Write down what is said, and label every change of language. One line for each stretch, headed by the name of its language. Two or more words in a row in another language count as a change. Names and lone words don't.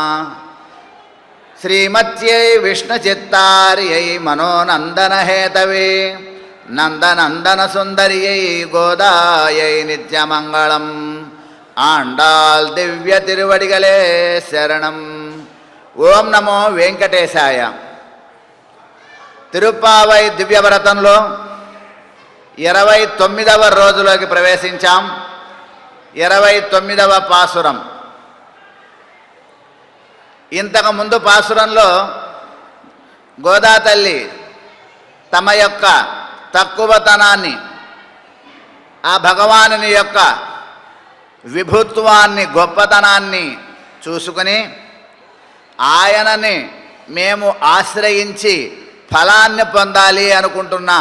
Sanskrit: श्रीमत्यै विष्णुचित्तार्यै मनोनन्दनहेतवे नन्दनन्दनसुन्दर्यै गोदायै नित्यमङ्गलम्।
Tamil: ஆண்டாள் திவ்ய திருவடிகளே சரணம்।
Sanskrit: ओं नमो वेंकटेशाय.
Telugu: తిరుప్పావై దివ్యవ్రతంలో 29వ రోజులోకి ప్రవేశించాం. 29వ పాసురం. ఇంతకుముందు పాసురంలో గోదాతల్లి తమ యొక్క తక్కువతనాన్ని, ఆ భగవానుని యొక్క విభుత్వాన్ని, గొప్పతనాన్ని చూసుకుని ఆయనని మేము ఆశ్రయించి ఫలాన్ని పొందాలి అనుకుంటున్నాం.